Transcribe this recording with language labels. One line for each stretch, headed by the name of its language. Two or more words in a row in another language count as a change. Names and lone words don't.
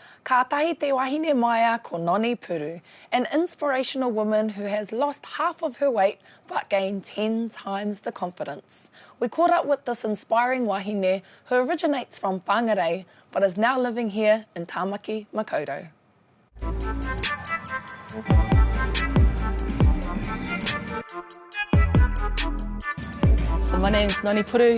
Māori: Ka tahi te wahine maia ko Nonnie Puru,
English: an inspirational woman who has lost half of her weight but gained 10 times the confidence. We caught up with this inspiring wahine who originates from Whangarei but is now living here in Tāmaki, Makaurau. My name's Nonnie Puru.